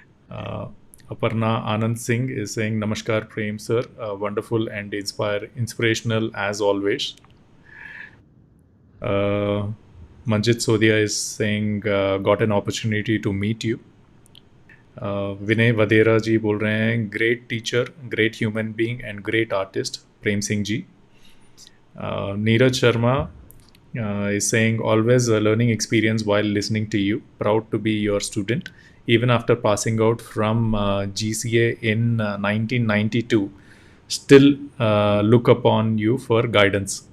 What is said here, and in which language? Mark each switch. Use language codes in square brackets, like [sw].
[en] Aparna Anand Singh is saying Namaskar Prem sir, wonderful and inspirational as always. Manjit Sodia is saying got an opportunity to meet you. [hi] विनय वदेरा जी बोल रहे हैं, [en] Great teacher, great human being and great artist Prem Singh ji. Neeraj Sharma is saying, always a learning experience while listening to you. Proud to be your student. Even after passing out from GCA in 1992, still look upon you for guidance.